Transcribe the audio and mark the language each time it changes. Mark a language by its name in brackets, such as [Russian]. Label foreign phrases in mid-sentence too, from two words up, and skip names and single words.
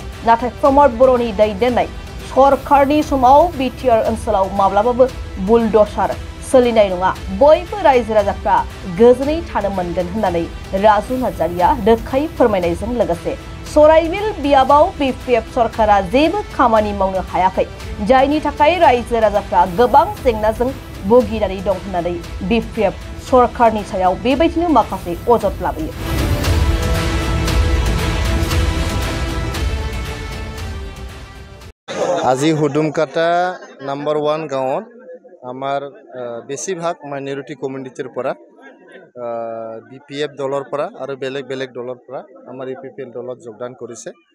[Bodo] नाथाय प्रमोद बर'नि दैदेननाय सरकारनि समाव बिटिआर ओनसोलाव माब्लाबाबो बुलडोजार सोलिनाय नङा, बयबो रायजो राजाफ्रा गोजोनै थानो मोनगोन होननानै राजु नार्जारिया रोखायै फोरमायनायजों लोगोसे सराइबिल बियाबाव बिपिएफ सरकारा जेबो खामानि मावनो हायाखै, जायनि थाखाय रायजो राजाफ्रा गोबां जेंनाजों भुगिनानै दं होननानै बिपिएफ सरकारनि सायाव बेबायदिनो माखासे अजद लाबोयो। [Assamese] আজি হুদুমকাটা নাম্বার 1 গাঁৱত আমাৰ বেছিভাগ [English] minority community-r [Assamese] পৰা বিপিএফ দলৰ পৰা আৰু বেলেগ বেলেগ দলৰ পৰা আমাৰ ইউপিপিএল দলত যোগদান কৰিছে।